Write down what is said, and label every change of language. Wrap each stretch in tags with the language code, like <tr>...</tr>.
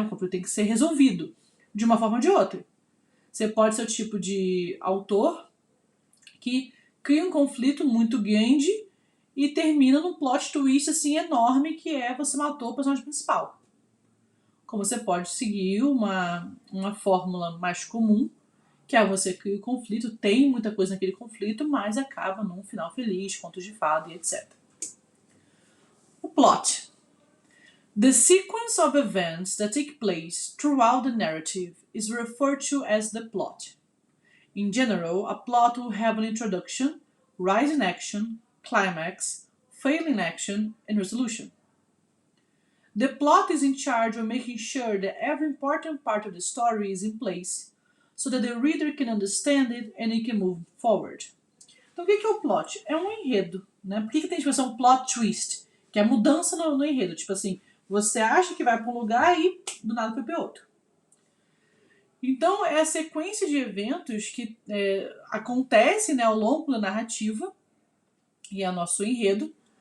<pt>O conflito tem que ser resolvido de uma forma ou de outra. Você pode ser o tipo de autor que cria um conflito muito grande e termina num plot twist assim enorme que é você matou o personagem principal. Como você pode seguir uma fórmula mais comum, que é você cria o conflito, tem muita coisa naquele conflito, mas acaba num final feliz, contos de fada e etc. O plot.</pt> <en>The sequence of events that take place throughout the narrative is referred to as the plot. In general, a plot will have an introduction, rise in action, climax, fail in action, and resolution. The plot is in charge of making sure that every important part of the story is in place, so that the reader can understand it and it can move forward.</en> <pt>Então, o que é o plot? É um enredo, né? Por que tem a expressão plot twist? Que é a mudança no enredo. Tipo assim, você acha que vai para um lugar e do nada foi para outro. Então, é a sequência de eventos que acontece, né, ao longo da narrativa, e é o nosso enredo.</pt>